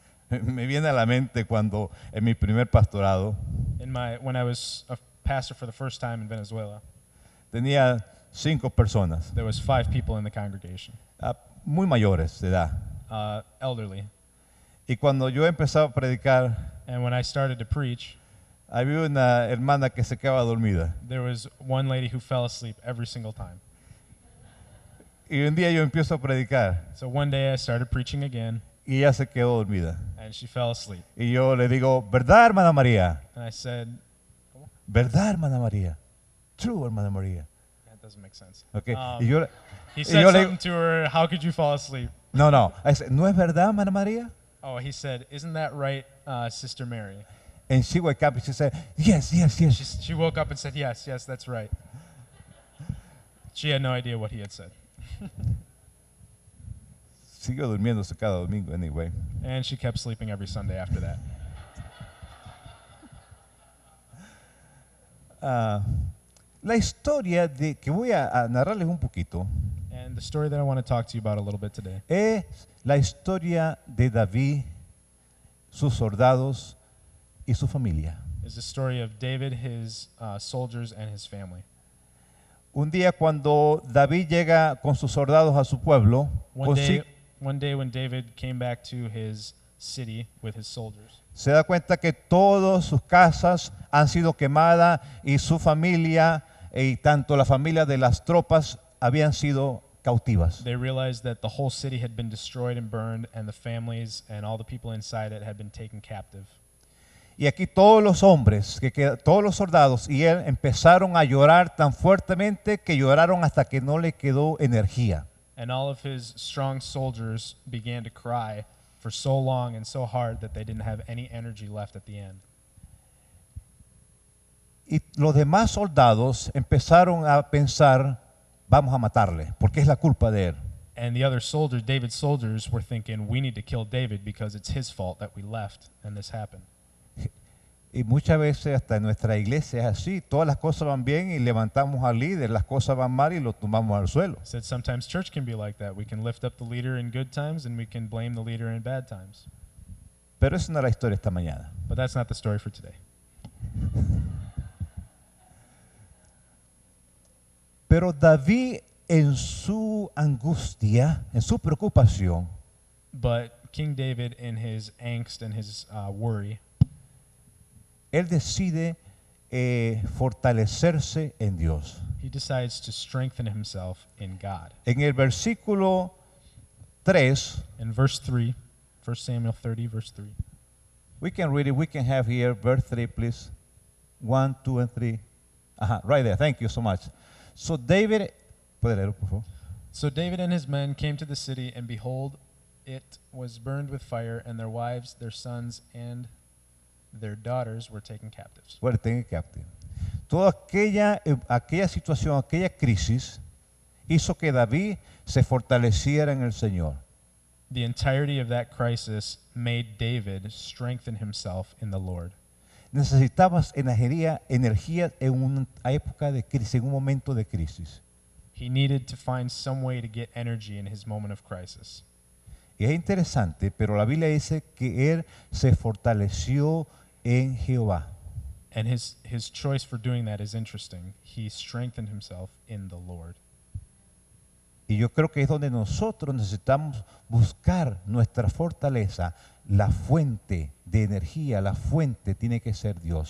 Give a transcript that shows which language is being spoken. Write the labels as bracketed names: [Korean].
[Spanish] Me viene a la mente cuando en mi primer pastorado [English] When I was a pastor for the first time in Venezuela, [Spanish] tenía 5 personas, [English] there was 5 people in the congregation, [Spanish] muy mayores de edad. [English] elderly. [Spanish] Y cuando yo empezaba a predicar, [English] And when I started to preach, [Spanish] había una hermana que se quedaba dormida. [English] there was one lady who fell asleep every single time. [Spanish] Y un día yo empiezo a predicar [English] So one day I started preaching again, [Spanish] y ella se quedó dormida. [English] and she fell asleep. [Spanish] Y yo le digo: ¿verdad, hermana María? [English] And I said, [Spanish] ¿Verdad, hermana María? [English] True, [Spanish] hermana María. [English] that doesn't make sense. Okay. Um, [Spanish] Y yo, [English] He said [Spanish] yo le [English] something to her, "How could you fall asleep?" [Spanish] no. ¿No es verdad, hermana María? [English] Oh, he said, "Isn't that right, Sister Mary?" And she woke up and she said, yes. She woke up and said, yes, that's right. She had no idea what he had said. [Spanish] Siguió durmiéndose cada domingo, [English] anyway. And she kept sleeping every Sunday after that. [Spanish] La historia de que voy a narrarles un poquito [English] And the story that I want to talk to you about a little bit today [Spanish] es la historia de David, sus soldados y su familia. [English] is the story of David, his soldiers, and his family. [Spanish] Un día cuando David llega con sus soldados a su pueblo, [English] One day when David came back to his city with his soldiers, [Spanish] se da cuenta que todas sus casas han sido quemadas y su familia y tanto la familia de las tropas habían sido cautivas. [English] They realized that the whole city had been destroyed and burned, and the families and all the people inside it had been taken captive. [Spanish] Y aquí todos los hombres, todos los soldados y él empezaron a llorar tan fuertemente que lloraron hasta que no le quedó energía. [English] And all of his strong soldiers began to cry for so long and so hard that they didn't have any energy left at the end. [Spanish] Y los demás soldados empezaron a pensar, vamos a matarle, porque es la culpa de él. [English] And the other soldiers, David's soldiers, were thinking, we need to kill David because it's his fault that we left and this happened. [Spanish] Y muchas veces hasta en nuestra iglesia es así, todas las cosas van bien y levantamos al líder, las cosas van mal y lo tumbamos al suelo. [English] I said sometimes church can be like that. We can lift up the leader in good times and we can blame the leader in bad times. [Spanish] Pero esa no es la historia esta mañana. [English] But that's not the story for today. [Spanish] Pero David en su angustia, en su preocupación, [English] But King David, in his angst and his worry, [Spanish] él decide fortalecerse en Dios. [English] he decides to strengthen himself in God. [Spanish] En el versículo 3, [English] In verse 3, 1 Samuel 30, verse 3. we can read it, we can have here verse 3, please. 1, 2, and 3. Right there, thank you so much. [Spanish] So David, ¿puede leerlo, por favor? [English] So David and his men came to the city, and behold, it was burned with fire, and their wives, their sons, and their daughters were taken captives. Well, tenga captive. [Spanish] Toda aquella situación, aquella crisis, hizo que David se fortaleciera en el Señor. [English] The entirety of that crisis made David strengthen himself in the Lord. [Spanish] Necesitabas energía en una época de crisis, en un momento de crisis. [English] He needed to find some way to get energy in his moment of crisis. [Spanish] Y es interesante, pero la Biblia dice que él se fortaleció en Jehová. [English] And his choice for doing that is interesting. He strengthened himself in the Lord. [Spanish] Y yo creo que es donde nosotros necesitamos buscar nuestra fortaleza. La fuente de energía, la fuente tiene que ser Dios.